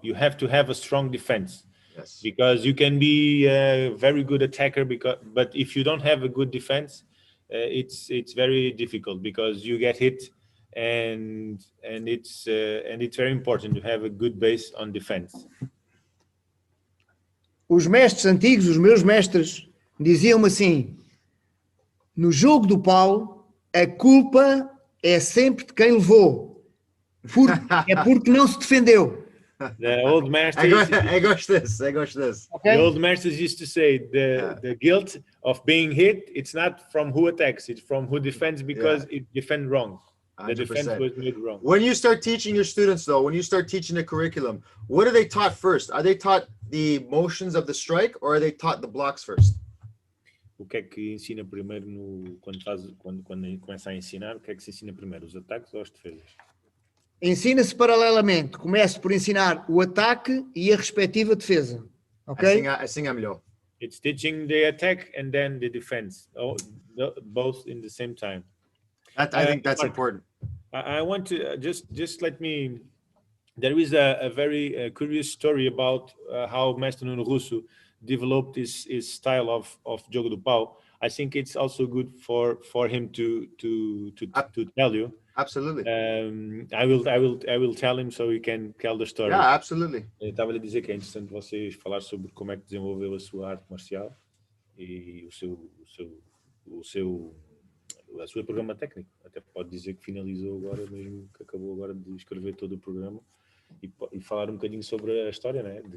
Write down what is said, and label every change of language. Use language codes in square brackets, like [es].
[en] You have to have a strong defense. Yes. Because you can be a very good attacker, but if you don't have a good defense, it's very difficult because you get hit, and it's very important to have a good base on defense. [pt] Os mestres antigos, os meus mestres, diziam-me assim: no jogo do pau, a culpa é sempre de quem levou, é porque não se defendeu. [en] The old masters. I got this. Okay? The old masters used to say the guilt of being hit. It's not from who attacks; it's from who defends because it defend wrong. The 100%. defense was made wrong. When you start teaching your students, though, when you start teaching the curriculum, what are they taught first? Are they taught the motions of the strike, or are they taught the blocks first? [pt] O que é que ensina primeiro quando começa a ensinar? O que é que se ensina primeiro, os ataques ou as defesas? Ensina-se paralelamente. Começo por ensinar o ataque e a respectiva defesa. Ok? Assim é melhor. [en] It's teaching the attack and then the defense, both in the same time. I think that's important. I want to just let me. There is a very curious story about how Master Nuno Russo developed his style of Jogo do Pau. I think it's also good for him to tell you. Absolutely. I will tell him so he can tell the story. Yeah, absolutely. [pt] Estava-lhe a dizer que é interessante vocês falar sobre como é que desenvolveu a sua arte marcial e a sua programa técnico. Até pode dizer que finalizou agora, mesmo que acabou agora de escrever todo o programa e falar um bocadinho sobre a história, né?